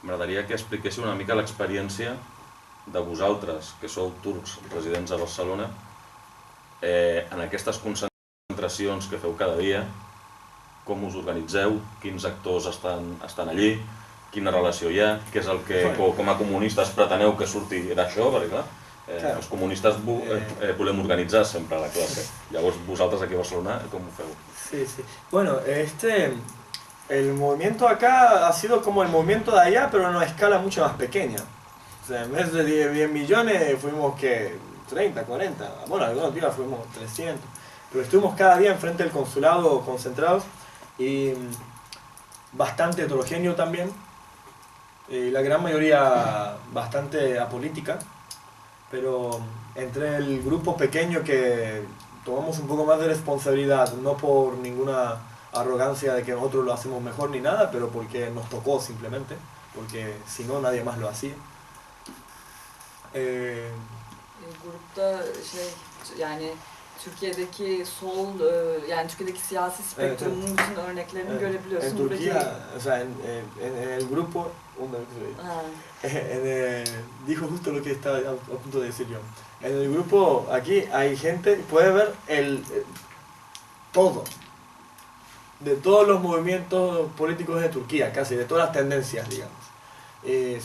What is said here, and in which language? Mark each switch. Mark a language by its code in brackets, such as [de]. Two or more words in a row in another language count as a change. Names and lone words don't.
[ca] m'agradaria que expliquéssiu una mica l'experiència de vosaltres, que sou turcs residents a Barcelona, en aquestes concentracions que feu cada dia, com us organitzeu, quins actors estan allí, quina relació hi ha, què és el que com a comunistes preteneu que surti d'això, perquè clar, els comunistes volem organitzar sempre la classe. Llavors vosaltres aquí a Barcelona, com ho feu? [es] Sí, sí. Bueno, el movimiento acá ha sido como el movimiento de allá, pero en una escala mucho más pequeña. O sea, en vez de 10 millones fuimos que 30, 40, bueno, algunos días fuimos 300. Pero estuvimos cada día enfrente del consulado concentrados y bastante heterogéneo también. La gran mayoría bastante apolítica, pero entre el grupo pequeño que tomamos un poco más de responsabilidad, no por ninguna arrogancia de que nosotros lo hacemos mejor ni nada, pero porque nos tocó simplemente, porque si no nadie más lo hacía. [tr] Grupta yani Türkiye'deki sol yani Türkiye'deki siyasi spektrumun bütün örneklerini görebiliyorsun. [es] En Turquía, o sea, en el grupo, dijo justo lo que estaba a punto de decir yo. En el grupo aquí hay gente, puede ver todo, de todos los movimientos políticos de Turquía, casi, de todas las tendencias, digamos.